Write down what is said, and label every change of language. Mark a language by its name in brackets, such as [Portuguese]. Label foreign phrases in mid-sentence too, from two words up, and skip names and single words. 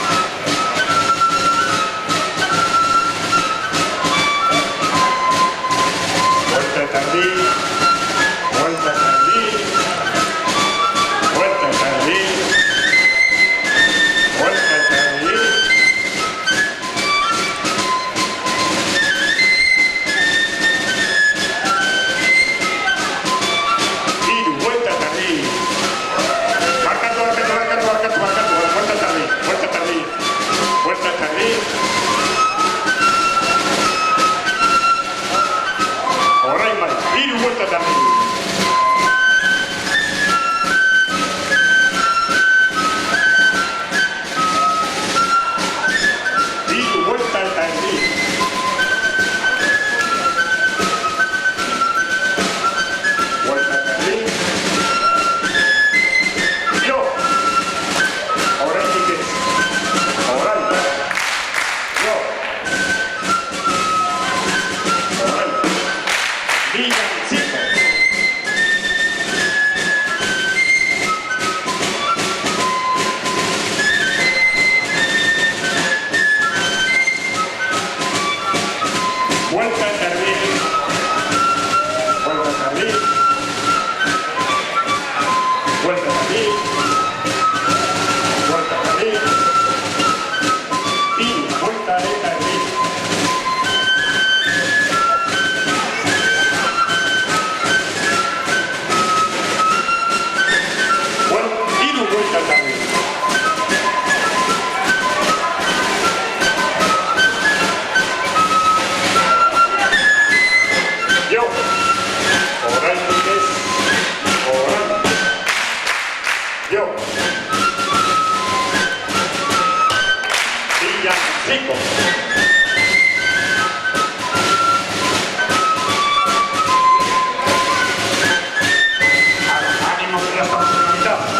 [Spanish] Vuelta tardí, vuelta tardí, vuelta tardí, vuelta tardí. Iru, vuelta tardí. Marcando, marcando, marcando, marcando, marcando, vuelta tardí, vuelta tardí, vuelta tardí. [Basque] Orain bai, hiru [Spanish] vuelta tardí. Hiru vuelta tardí. Vuelta tardí. [Basque] Yo. Oraindik ez. Orain. Yo. Orain. [Spanish] Villancico. Vuelta tardí. Vuelta tardí. Vuelta tardí. Vuelta tardí. Y vuelta de tardí. Hiru vuelta tardí. Yo. [Basque] Oraindik ez. Orain. [Spanish] Yo. Villancico. Ánimo que ya estamos en la mitad.